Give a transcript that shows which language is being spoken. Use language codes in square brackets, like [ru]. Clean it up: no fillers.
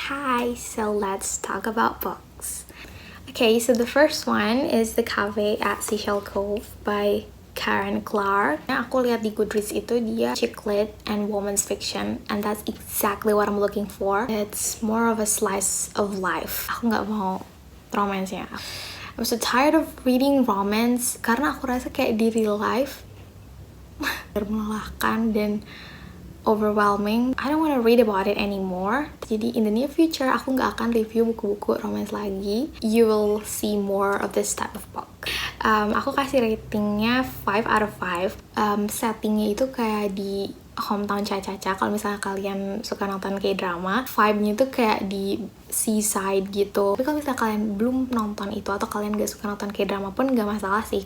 [en] Hi, so let's talk about books. Okay, so the first one is The Cafe at Seashell Cove by Karen Clark. [id] Nah, aku lihat di Goodreads itu dia [en] chick lit and women's fiction, and that's exactly what I'm looking for. It's more of a slice of life. [id] Aku nggak mau romance-nya. [en] I'm so tired of reading romance [id] karena aku rasa kayak di [en] real life [id] melelahkan dan [en] overwhelming. I don't want to read about it anymore. Jadi in the near future [id] aku nggak akan [en] review buku-buku romance lagi. You will see more of this type of book. [id] Aku kasih ratingnya [en] 5 out of 5. [id] Settingnya itu kayak di hometown Caca-Caca. Kalau misalnya kalian suka nonton K-drama, vibe-nya tuh kayak di seaside gitu. Tapi kalau misalnya kalian belum nonton itu atau kalian gak suka nonton K-drama pun gak masalah sih.